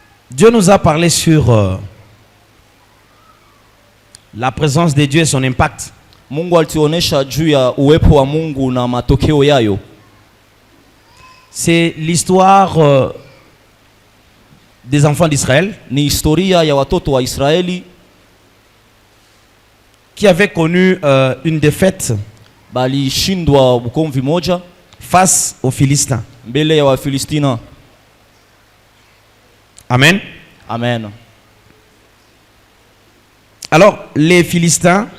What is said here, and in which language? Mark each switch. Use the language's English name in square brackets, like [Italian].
[French] Dieu nous a parlé sur la présence de Dieu et son impact. [Swahili] Mungu alituonesha juu ya uwepo wa Mungu na matokeo yayo. [French] C'est l'histoire des enfants d'Israël. [Swahili] Ni historia ya watoto wa Israeli [French] qui avaient connu une défaite [Swahili] balishindwa bukomvi moja [French] face aux Philistins. [Swahili] Mbele ya Wafilistina. [French] Amen. [Swahili] Amen. [French] Alors, les Philistins